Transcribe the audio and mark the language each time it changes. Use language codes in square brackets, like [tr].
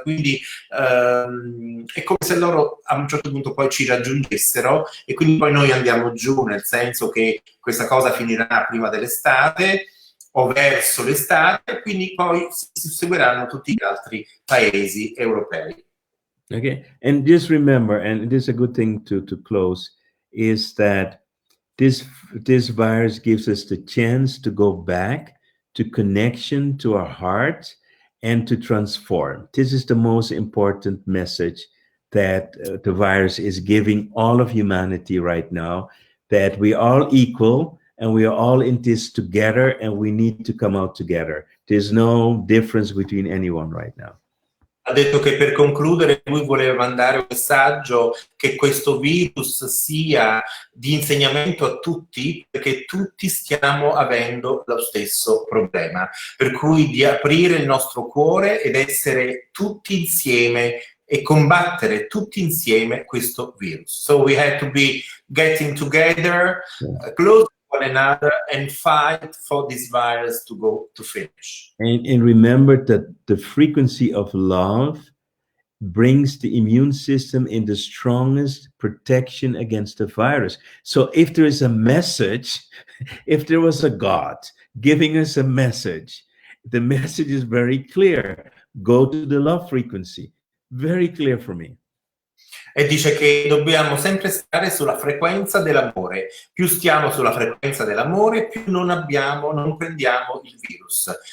[it] Quindi è come se loro a un certo punto poi ci raggiungessero e quindi poi noi andiamo giù, nel senso che questa cosa finirà prima dell'estate o verso l'estate, e quindi poi si seguiranno tutti gli altri paesi europei. [en] Okay, and just remember, and this is a good thing to close, is that this virus gives us the chance to go back to connection to our heart and to transform. This is the most important message that the virus is giving all of humanity right now, that we are all equal and we are all in this together and we need to come out together. There's no difference between anyone right now. [it] Ha detto che per concludere lui voleva mandare un messaggio che questo virus sia di insegnamento a tutti, perché tutti stiamo avendo lo stesso problema, per cui di aprire il nostro cuore ed essere tutti insieme e combattere tutti insieme questo virus. [en] So we have to be getting together, close to one another and fight for this virus to finish. And remember that the frequency of love brings the immune system in the strongest protection against the virus. So if there is a message, if there was a God giving us a message, the message is very clear. Go to the love frequency. Very clear for me. [it] E dice che dobbiamo sempre stare sulla frequenza dell'amore. Più stiamo sulla frequenza dell'amore, più non prendiamo il virus.